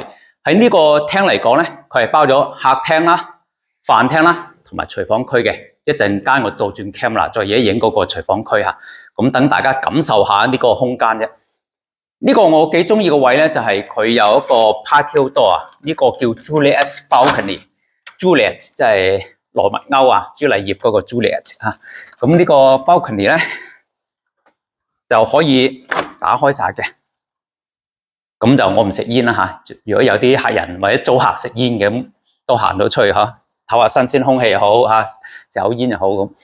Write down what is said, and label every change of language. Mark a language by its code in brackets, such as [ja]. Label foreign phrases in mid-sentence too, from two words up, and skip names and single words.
[yue] 喺呢個廳嚟講咧，佢係包咗客廳啦、飯廳啦同埋廚房區嘅。一陣間我倒轉 camera 再影嗰個廚房區吓，咁等大家感受下呢個空間啫。呢個我幾中意嘅位咧，就係佢有一個 [en] patio door [yue] 啊，呢個叫 [en] Juliet balcony。 [yue] Juliet 即係羅密歐啊，朱麗葉嗰個 Juliet 啊。咁呢個 balcony 咧就可以打開晒嘅。咁就我唔食煙啦吓。如果有啲客人或者租客食煙嘅，咁都行到出去吓，唞下新鮮空氣又好吓，食口煙又好咁。